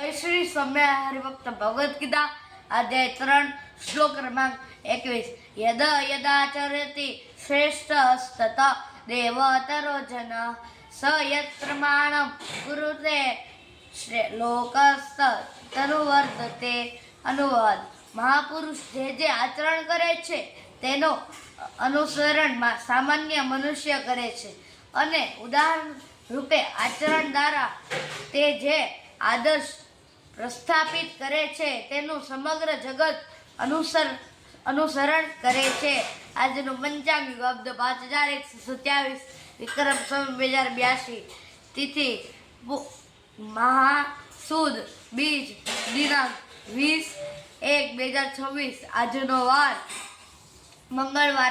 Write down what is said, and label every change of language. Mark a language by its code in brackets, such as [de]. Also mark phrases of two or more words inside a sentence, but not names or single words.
[sa] जय श्री सौम्य हरिभक्त भगवद गीता अध्याय 3 श्लोक क्रमांक 21 यद यदाचरति श्रेष्ठस्तत देवतरो जन स यत्प्रमाणं कुरुते लोकस्तनुवर्तते। [gu] અનુવાદ મહાપુરુષ જે આચરણ કરે છે તેનો અનુસરણ સામાન્ય મનુષ્ય કરે છે અને ઉદાહરણ રૂપે આચરણ દ્વારા તે જે આદર્શ પ્રસ્થાપિત કરે છે તેનું સમગ્ર જગત અનુસરણ કરે છે। આજનું પંચાંગ અબ્દ 5127 વિક્રમ સંવત 2082 તિથિ મહાસુદ બીજ દિનાંક 20/1/2026 આજનો વાર મંગળવાર।